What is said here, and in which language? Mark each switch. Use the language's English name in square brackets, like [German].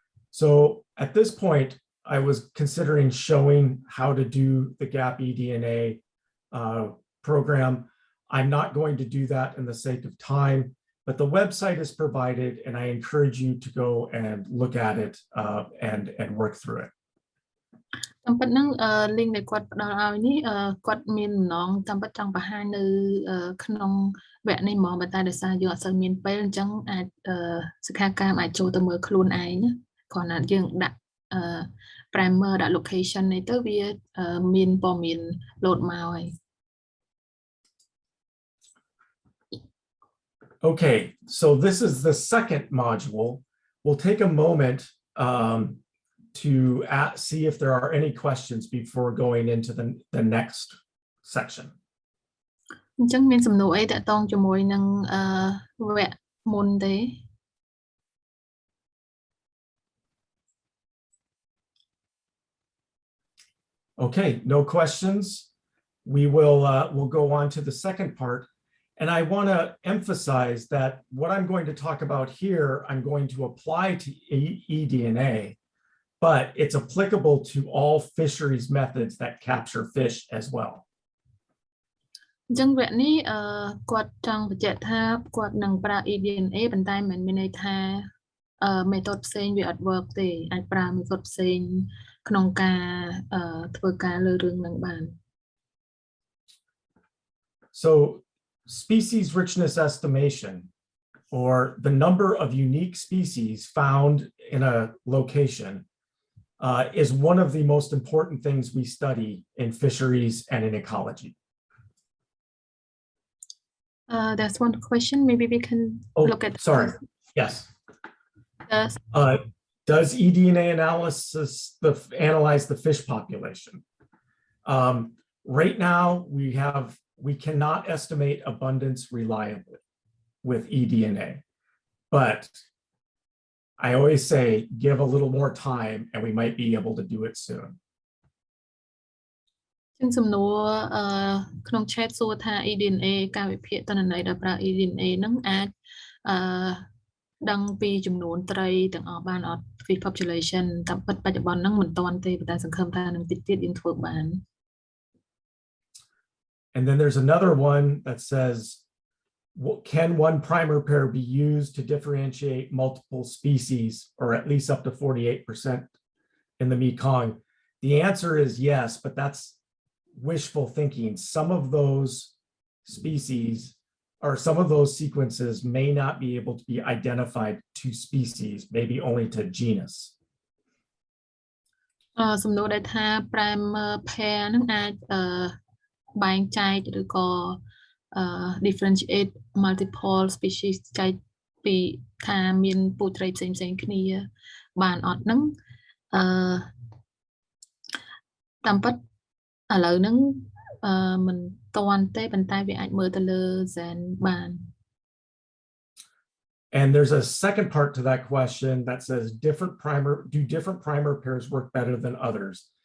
[English] So at this point I was considering showing how to do the GAP eDNA program. I'm not going to do that in the sake of time, but the website is provided and I encourage you to go and look at it and work through it. [Khmer] តាមពិតហ្នឹង link ដែលគាត់ផ្ដល់ឲ្យនេះគាត់មានម្ដងតាមពិតចង់បង្ហាញនៅក្នុងវគ្គនេះហ្មងប៉ុន្តែដោយសារយើងអត់សូវមានពេលអញ្ចឹងអាចសិក្ខាកាមអាចចូលទៅមើលខ្លួនឯងណាគ្រាន់តែយើងដាក់ primer ដាក់ location នេះទៅវាមានព័ត៌មាន load មកហើយ [English] Okay, so this is the second module. We'll take a moment to see if there are any questions before going into the next section. [Khmer] អញ្ចឹងមានសំណួរអីតាក់ទងជាមួយនឹងវគ្គមុនទេ [English] Okay, no questions. We will we'll go on to the second part. And I want to emphasize that what I'm going to talk about here, I'm going to apply to eDNA, but it's applicable to all fisheries methods that capture fish as well. [Khmer] អញ្ចឹងវគ្គនេះគាត់ចង់បញ្ជាក់ថាគាត់នឹងប្រើ eDNA ប៉ុន្តែមិនមានន័យថា method ផ្សេងវាអត់ work ទេអាចប្រើ method ផ្សេងក្នុងការធ្វើការលើរឿងហ្នឹងបាន [English] So species richness estimation, or the number of unique species found in a location, is one of the most important things we study in fisheries and in ecology. That's one question. Maybe we can look at. Sorry. Yes. Yes. Does eDNA analysis analyze the fish population? Right now, we cannot estimate abundance reliably with eDNA, but I always say give a little more time and we might be able to do it soon. [Khmer] ជាងសំណួរក្នុង chat សួរថា eDNA ការវិភាគទិន្នន័យដែលប្រើ eDNA ហ្នឹងអាចដឹងពីចំនួនត្រីទាំងអស់បានអត់ [English] fish population [Khmer] តាមពិតបច្ចុប្បន្នហ្នឹងមិនទាន់ទេប៉ុន្តែសង្ឃឹមថានឹងតិចទៀតយើងធ្វើបាន [English] And then there's another one that says, can one primer pair be used to differentiate multiple species, or at least up to 48% in the Mekong? The answer is yes, but that's wishful thinking. Some of those species or some of those sequences may not be able to be identified to species, maybe only to genus. [Khmer] សំណួរដែលថា primer pair ហ្នឹងអាចបែងចែកឬក៏ [English] differentiate multiple species [Khmer] ចែកពីថាមានពូត្រីផ្សេងៗគ្នាបានអត់ហ្នឹងតាមពិតឥឡូវហ្នឹងមិនទាន់ទេប៉ុន្តែវាអាចមើលទៅលើ Zen បាន [English] And there's a second part to that question that says do different primer pairs work better than others?